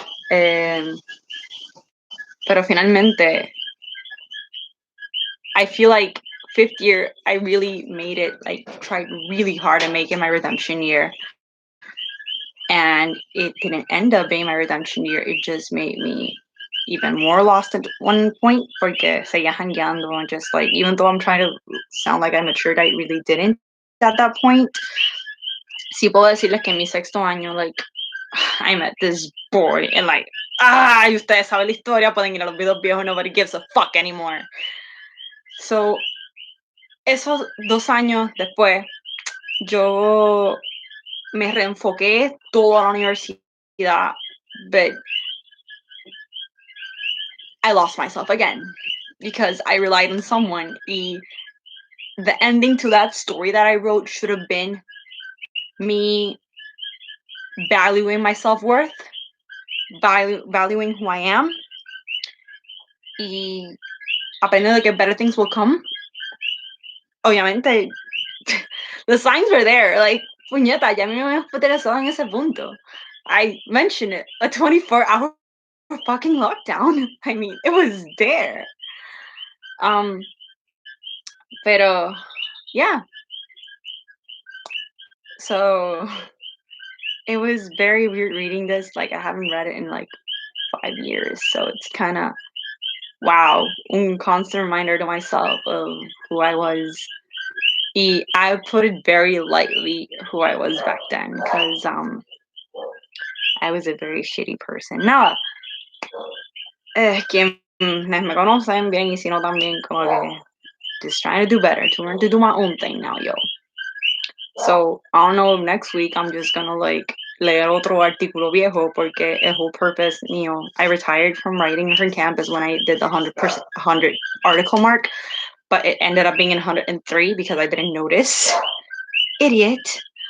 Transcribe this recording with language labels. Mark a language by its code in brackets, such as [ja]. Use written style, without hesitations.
[es] Pero finalmente, [en] I feel like 5th year, I really made it, like, tried really hard to make it my redemption year. And it didn't end up being my redemption year. It just made me even more lost at one point [es] porque seguía jangueando [en] and just like, even though I'm trying to sound like I matured, I really didn't at that point. [es] Sí puedo decirles que en mi 6º año, [en] like, I met this boy and like, [es] y ustedes saben la historia, pueden ir a los videos viejos, [en] nobody gives a fuck anymore. So, [es] esos 2 años después, yo me reenfoqué toda la universidad, [en] but I lost myself again because I relied on someone. The ending to that story that I wrote should have been me valuing my self-worth, valuing who I am, [es] y aprendiendo que [en] better things will come. Obviamente, the signs were there. [es] Like, puñeta, ya me había interesado en ese punto. [en] I mentioned it, a 24-hour fucking lockdown. I mean, it was there. Um, pero, yeah. So, it was very weird reading this. Like, I haven't read it in like 5 years. So it's kind of, wow, un constant reminder to myself of who I was. I put it very lightly who I was back then because I was a very shitty person. Now, [es] quienes me conocen bien y si no también como que [en] just trying to do better, to learn to do my own thing now, yo. So, I don't know, next week I'm just gonna like [es] leer otro artículo viejo porque el [en] whole purpose, I retired from writing from campus when I did the 100 article mark, but it ended up being in 103 because I didn't notice. Idiot.